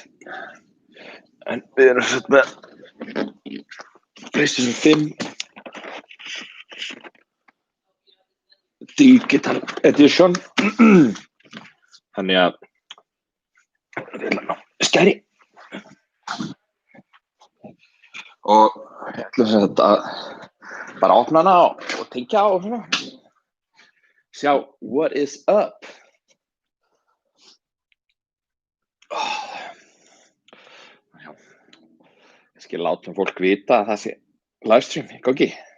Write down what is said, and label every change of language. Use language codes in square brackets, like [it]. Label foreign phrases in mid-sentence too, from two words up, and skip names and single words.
[is] En við erum sett með PlayStation 5 Digital Edition. Þannig að skæri. Og ég ætla að bara opna hana og tengja á og svona. Sjá, [en] what is up? [is] Ég skal láta fólk vita að það sé livestream í gangi.